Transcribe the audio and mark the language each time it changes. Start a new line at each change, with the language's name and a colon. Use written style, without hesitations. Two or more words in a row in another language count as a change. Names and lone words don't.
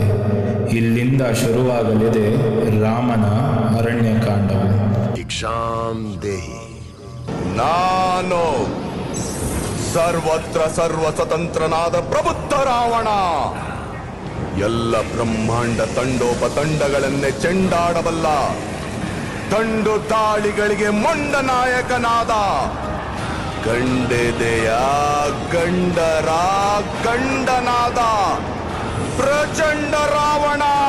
Kannada: ಇಲ್ಲಿಂದ ಶುರುವಾಗಲಿದೆ ರಾಮನ ಅರಣ್ಯಕಾಂಡವು.
Sanskrit: ಭಿಕ್ಷಾಂ ದೇಹಿ.
Kannada: ನಾನು ಸರ್ವತ್ರ ಸರ್ವ ಸ್ವತಂತ್ರನಾದ ಪ್ರಬುದ್ಧ ರಾವಣ, ಎಲ್ಲ ಬ್ರಹ್ಮಾಂಡ ತಂಡೋಪತಂಡಗಳನ್ನೇ ಚೆಂಡಾಡಬಲ್ಲ, ತಂಡು ತಾಳಿಗಳಿಗೆ ಮೊಂಡ ನಾಯಕನಾದ ಗಂಡೆದೆಯ ಗಂಡರ ಗಂಡನಾದ ಪ್ರಚಂಡ ರಾವಣ.